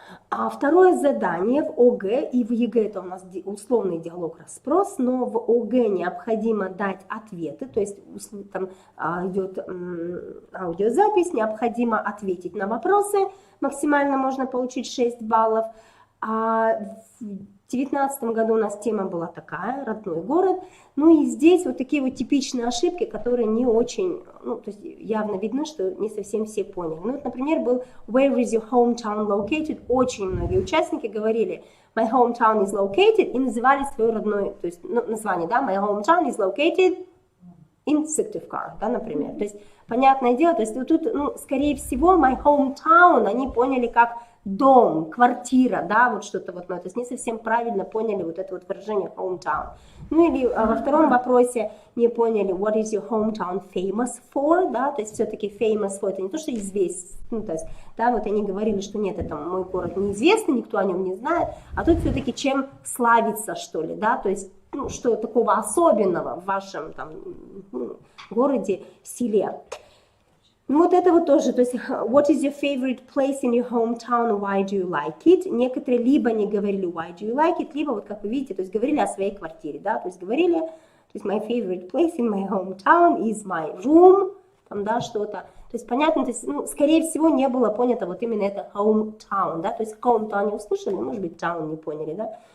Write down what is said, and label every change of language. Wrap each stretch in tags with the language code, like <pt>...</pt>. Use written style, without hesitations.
<ru>А второе задание в ОГЭ и в ЕГЭ это у нас условный диалог-расспрос, но в ОГЭ необходимо дать ответы, то есть там идет аудиозапись, необходимо ответить на вопросы, максимально можно получить 6 баллов. А в 2019 году у нас тема была такая, родной город. Ну и здесь вот такие вот типичные ошибки, которые не очень, ну, то есть явно видно, что не совсем все поняли. Ну вот, например, был</ru> <en>Where is your hometown located?</en> <ru>Очень многие участники говорили</ru> <en>My hometown is located</en> <ru>и называли свой родной, то есть ну, название, да,</ru> <en>My hometown is located in Syktyvkar,</en> <ru>да, например. То есть, понятное дело, то есть вот тут, ну, скорее всего, My hometown они поняли как дом, квартира, да, вот что-то вот, ну, то есть не совсем правильно поняли вот это вот выражение hometown. Ну или во втором вопросе не поняли</ru> <en>what is your hometown famous for,</en> <ru>да, то есть все-таки</ru> <en>famous for</en> <ru>это не то, что известен, ну, то есть, да, вот они говорили, что нет, это мой город неизвестный, никто о нем не знает, а тут все-таки чем славиться, что ли, да, то есть, ну, что такого особенного в вашем там городе, селе. Ну вот это вот тоже, то есть</ru> <en>what is your favorite place in your hometown, why do you like it?</en> <ru>Некоторые либо не говорили</ru> <en>why do you like it,</en> <ru>либо вот как вы видите, то есть говорили о своей квартире, да, то есть говорили, то есть</ru> <en>my favorite place in my hometown is my room,</en> <ru>там, да, что-то. То есть понятно, то есть, ну, скорее всего не было понято вот именно это hometown, да, то есть hometown не услышали, может быть town не поняли, да.</ru>